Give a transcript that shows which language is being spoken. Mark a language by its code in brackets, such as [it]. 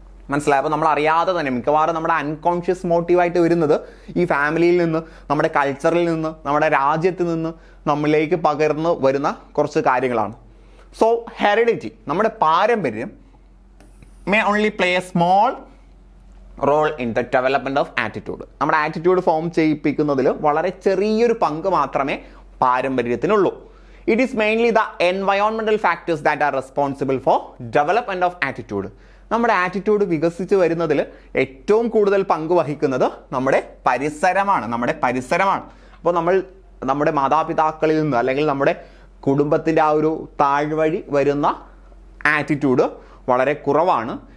[ml] മനസ്സിലായപ്പോൾ നമ്മൾ അറിയാതെ തന്നെ മിക്കവാറും നമ്മുടെ അൺകോൺഷ്യസ് മോട്ടീവായിട്ട് വരുന്നത് ഈ ഫാമിലിയിൽ നിന്ന്, നമ്മുടെ കൾച്ചറിൽ നിന്ന്, നമ്മുടെ രാജ്യത്ത് നിന്ന് നമ്മളിലേക്ക് പകർന്നു വരുന്ന കുറച്ച് കാര്യങ്ങളാണ്. [en] so heredity, [ml] നമ്മുടെ പാരമ്പര്യം [en] May only play a small role in the development of attitude. [ml] നമ്മുടെ ആറ്റിറ്റ്യൂഡ് ഫോം ചെയ്യിപ്പിക്കുന്നതിൽ വളരെ ചെറിയൊരു പങ്ക് മാത്രമേ പാരമ്പര്യത്തിനുള്ളൂ. [en] It is mainly the environmental factors that are responsible for development of attitude. [ml] നമ്മുടെ ആറ്റിറ്റ്യൂഡ് വികസിച്ച് വരുന്നതിൽ ഏറ്റവും കൂടുതൽ പങ്ക് വഹിക്കുന്നത് നമ്മുടെ പരിസരമാണ്. അപ്പോൾ നമ്മുടെ മാതാപിതാക്കളിൽ നിന്ന്, അല്ലെങ്കിൽ നമ്മുടെ കുടുംബത്തിൻ്റെ ആ ഒരു താഴ്വഴി വരുന്ന ആറ്റിറ്റ്യൂഡ് വളരെ കുറവാണ്.